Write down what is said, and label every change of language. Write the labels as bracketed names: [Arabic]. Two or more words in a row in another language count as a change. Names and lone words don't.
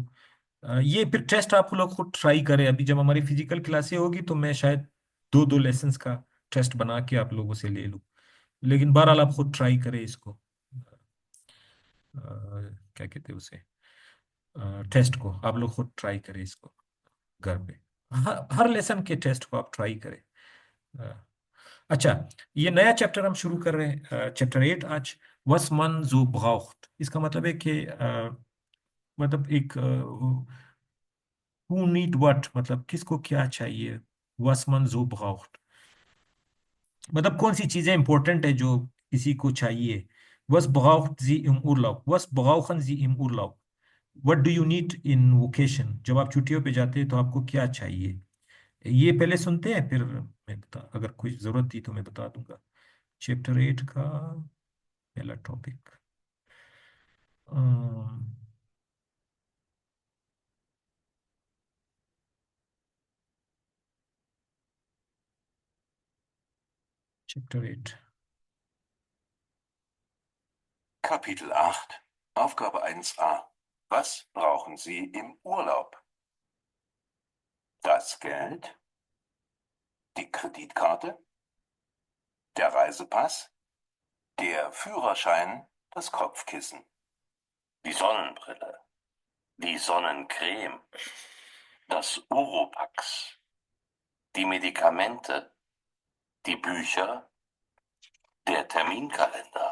[Hindi] ये फिर टेस्ट आप लोग खुद ट्राई करें, अभी जब हमारी [English] physical classes [Hindi] होगी तो मैं शायद दो दो लेसन्स का टेस्ट बना के आप लोगों से ले लूँ, लेकिन बहरहाल आप खुद ट्राई करें इसको। क्या कहते हैं उसे, टेस्ट को आप लोग खुद ट्राई करें इसको घर पे, हर लेसन के टेस्ट को आप ट्राई करें। अच्छा ये नया चैप्टर हम शुरू कर रहे हैं, चैप्टर 8 आज। [German] was man so braucht [Hindi] इसका मतलब है कि मतलब एक [English] who need what [Hindi] मतलब किसको क्या चाहिए। [German] was man so braucht [Hindi] मतलब कौन सी चीजें इंपॉर्टेंट है जो किसी को चाहिए। [German] was braucht sie im Urlaub [Hindi] was brauchen sie im Urlaub [English] what do you need in vacation [Hindi] जब आप छुट्टियों पे जाते हैं तो आपको क्या चाहिए। ये पहले सुनते हैं फिर मैं अगर कोई जरूरत थी तो मैं बता दूंगा। चैप्टर 8 का पहला टॉपिक चैप्टर 8 [German] Kapitel 8, Aufgabe 1a. Was brauchen Sie im Urlaub? Das Geld, die Kreditkarte, der Reisepass, der Führerschein, das Kopfkissen, die Sonnenbrille, die Sonnencreme, das Oropax, die Medikamente, die Bücher, der Terminkalender.